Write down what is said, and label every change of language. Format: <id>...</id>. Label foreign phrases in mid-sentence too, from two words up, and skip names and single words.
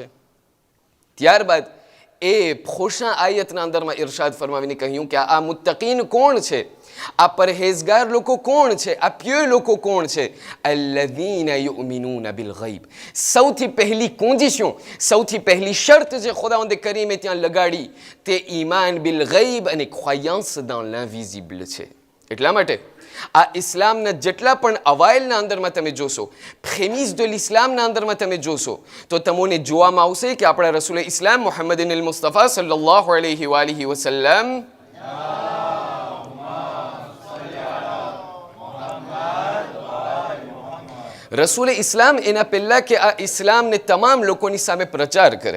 <gu>ત્યારબાદ એ ખુશા આયતના અંદરમાં ઇરશાદ ફરમાવીને કહ્યું કે આ મુત્તકીન કોણ છે, આ પરહેઝગાર લોકો કોણ છે, આ પ્યો લોકો કોણ છે?</gu> <ar>الذين يؤمنون بالغيب.</ar> <gu>સૌથી પહેલી કોન્ડિશન, સૌથી પહેલી શરત જે ખુદાવંદ કરીમે ત્યાં લગાડી તે</gu> <ar>إيمان بالغيب</ar> <gu>અને ખ્વાયાંસ</gu> <fr>dans l'invisible</fr> <gu>છે. એટલા માટે આ ઇસ્લામના જેટલા પણ અવાયલના અંદરમાં તમે જોશો, પ્રેમિસ</gu> <fr>de l'islam</fr> <gu>ના અંદરમાં તમે જોશો, તો તમને જોવામાં આવશે કે આપણા રસૂલ ઇસ્લામ</gu> <ar>محمدٍ المصطفى صلى الله عليه وسلم</ar> <gu>રસૂલ ઇસ્લામ એના પહેલા કે આ ઇસ્લામને તમામ લોકોની સામે પ્રચાર કરે.</gu>